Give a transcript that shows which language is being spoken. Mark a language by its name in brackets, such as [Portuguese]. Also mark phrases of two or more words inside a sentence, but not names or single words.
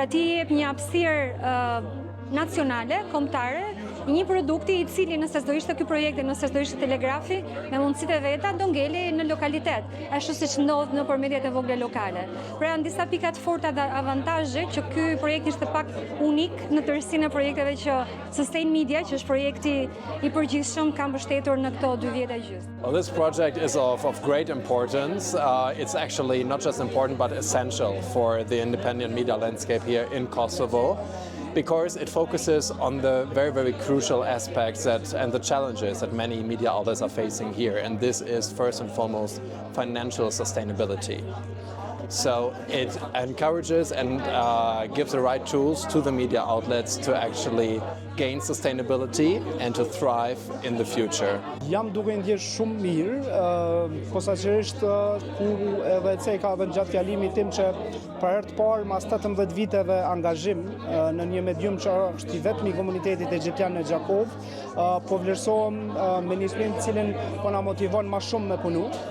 [Albanian] Pra ti jep një hapësirë nacionale, kombëtare, një produkti i cili nëse s'do ishte ky projekt dhe nëse s'do ishte Telegrafi, me mundësitë e veta do ngeli në lokalitet, ashtu siç ndodh nëpër mediat e vogla lokale. Pra janë disa pika të forta dhe avantazhe që ky projekt ishte pak unik në tërësinë e projekteve që Sustain Media, që është projekti i përgjithshëm, ka mbështetur në këto 2 vjet e gjysmë. [English] Well, this project is of great importance. It's actually not just important but essential for the independent media landscape here in Kosovo, because it focuses on the very, very crucial aspects and the challenges that many media outlets are facing here. And this is first and foremost financial sustainability. So it encourages and gives the right tools to the media outlets to actually gain sustainability and to thrive in the future. [Albanian] Jam duke ndjesh shumë mirë, posaçërisht ku edhe Ceka dhe gjatë fjalimit tim që për herë të parë mas 18 viteve angazhim në një medium që është i vetmi komunitetit egjiptian në Gjakov, po vlerësohem me një instrument i cilin po na motivon më shumë me punu.